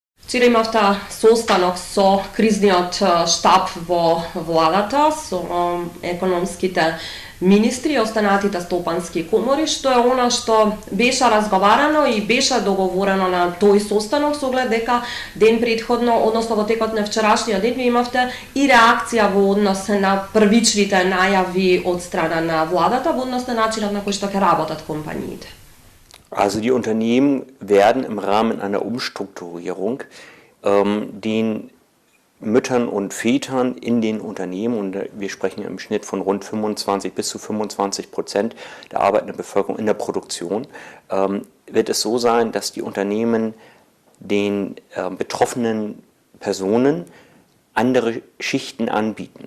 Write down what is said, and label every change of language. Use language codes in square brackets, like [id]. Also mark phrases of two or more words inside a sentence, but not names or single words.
[mk] Вчера имавте состанок со кризниот штаб во владата, со економските министри и останатите стопански комори, што е она што беше разговарано и беше договорено на тој состанок, со оглед дека ден претходно, односно во текот на вчерашниот ден, ви имавте и реакција во однос на првичните најави од страна на владата, во однос на начинот на кој што ќе работат компаниите. [de] Also die Unternehmen werden im Rahmen einer Umstrukturierung den Müttern und Vätern in den Unternehmen, und wir sprechen im Schnitt von rund 25 bis zu 25% der arbeitenden Bevölkerung in der Produktion, wird es so sein, dass die Unternehmen den betroffenen Personen andere Schichten anbieten.